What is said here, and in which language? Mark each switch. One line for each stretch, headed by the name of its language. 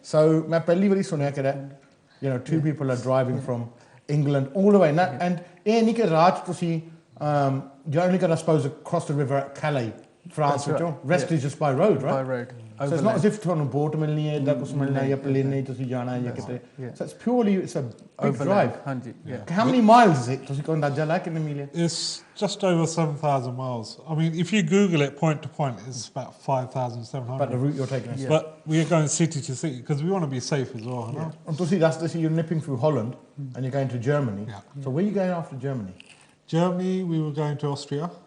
English: So
Punjabi: ਮੈਂ ਪਹਿਲੀ ਵਾਰੀ ਸੁਣਿਆ ਕਿ
English: you know 2 people are driving from England all the way, and
Punjabi: ਇਹ ਨਹੀਂ ਕਿ ਰਾਤ ਤੁਸੀਂ
English: you're only going to suppose across the river at Calais, France, rest is just by road, right? By road. So it's not as if
Punjabi: ਤੁਹਾਨੂੰ boat ਮਿਲਣੀ ਹੈ ਜਾਂ ਕੁਝ ਮਿਲਣਾ ਹੈ ਜਾਂ plane ਨਹੀਂ ਤੁਸੀਂ ਜਾਣਾ ਹੈ ਜਾਂ ਕਿਤੇ
English: so it's purely it's a big drive
Punjabi: ਹਾਂਜੀ
English: how many miles is it
Punjabi: ਤੁਸੀਂ ਕੋਈ ਅੰਦਾਜ਼ਾ ਲਾ ਕਿੰਨੇ ਮੀਲ ਹੈ
English: It's just over 7,000 miles. I mean, if you Google it point to point, it's about 5,700. but the route you're taking is But we are going city to city because we want to be safe as well. You know? and
Punjabi: ਤੁਸੀਂ ਦੱਸਦੇ ਸੀ
English: you're nipping through Holland and you're going to Germany so where are you going after Germany Germany, we were going to Austria.